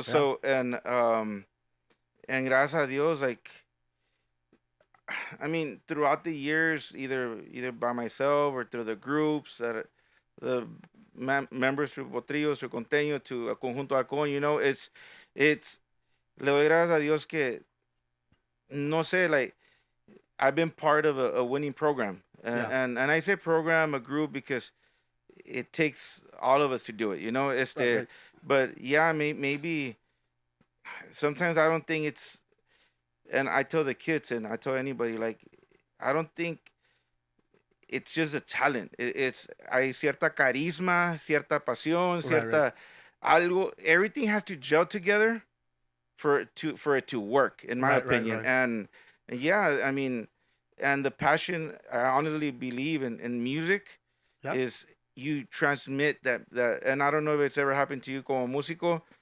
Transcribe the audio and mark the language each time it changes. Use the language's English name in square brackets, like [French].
[English] So and [Spanish] gracias a Dios, [English] like, I mean, throughout the years, either by myself or through the groups that the members through Potrillos, through Conteño, to Conjunto Halcon, it's [Spanish] le doy gracias a Dios que no sé, [English] like, I've been part of a winning program, and I say program, a group, because it takes all of us to do it, Right. But yeah, maybe sometimes I don't think it's, and I tell the kids and I tell anybody, like, I don't think it's just a talent. It's [Spanish] hay cierta carisma, cierta pasión, cierta algo. [English] Everything has to gel together for it to work, in my opinion. Right. And yeah, I mean, and the passion, I honestly believe in music, Yeah. is you transmit that, and I don't know if it's ever happened to you [Spanish] como músico.